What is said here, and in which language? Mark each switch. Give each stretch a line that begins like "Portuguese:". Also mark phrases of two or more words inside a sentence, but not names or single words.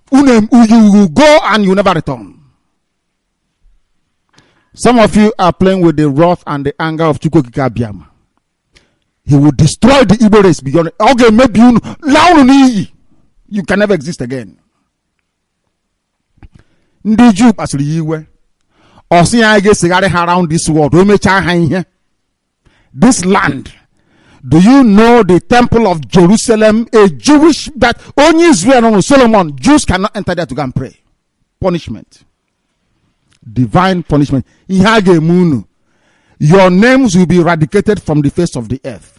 English: You will go and you never return. Some of you are playing with the wrath and the anger of Chukwu Abiyama. He will destroy the Igbo race beyond. Okay, maybe you can never exist again.
Igbo: Ndị Jew asịrị iwe. Osi ya ga-esegharị
English: around this world.
Igbo: O mecha ha ihe.
English: This land. Do you know the temple of Jerusalem? A Jewish that only Israel and Solomon, Jews cannot enter there to go and pray. Punishment. Divine punishment. Your names will be eradicated from the face of the earth.